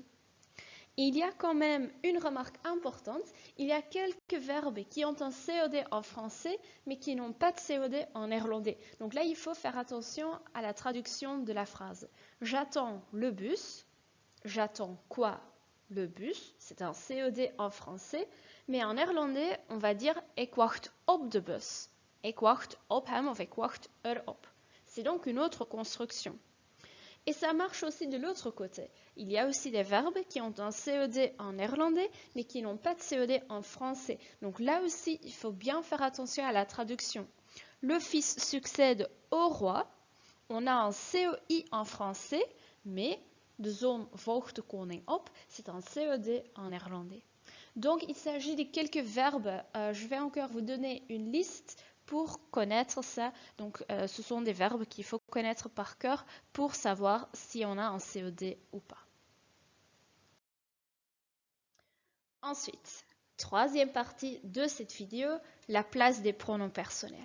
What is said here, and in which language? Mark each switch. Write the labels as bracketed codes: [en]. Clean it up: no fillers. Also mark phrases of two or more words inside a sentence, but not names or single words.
[fr] Il y a quand même une remarque importante, il y a quelques verbes qui ont un CED en français, mais qui n'ont pas de CED en néerlandais. Donc là, il faut faire attention à la traduction de la phrase. J'attends le bus. J'attends quoi? Le bus, c'est un CED en français, mais en néerlandais, on va dire [nl] ik wacht op de bus. Ik wacht op hem of ik wacht erop. [fr] C'est donc une autre construction. Et ça marche aussi de l'autre côté. Il y a aussi des verbes qui ont un CED en néerlandais, mais qui n'ont pas de CED en français. Donc là aussi, il faut bien faire attention à la traduction. Le fils succède au roi. On a un CEI en français, mais [nl] de zoon volgt de koning op, [fr] c'est un CED en néerlandais. Donc il s'agit de quelques verbes. Je vais encore vous donner une liste pour connaître ça. Donc ce sont des verbes qu'il faut connaître par cœur pour savoir si on a un CED ou pas. Ensuite, troisième partie de cette vidéo, la place des pronoms personnels.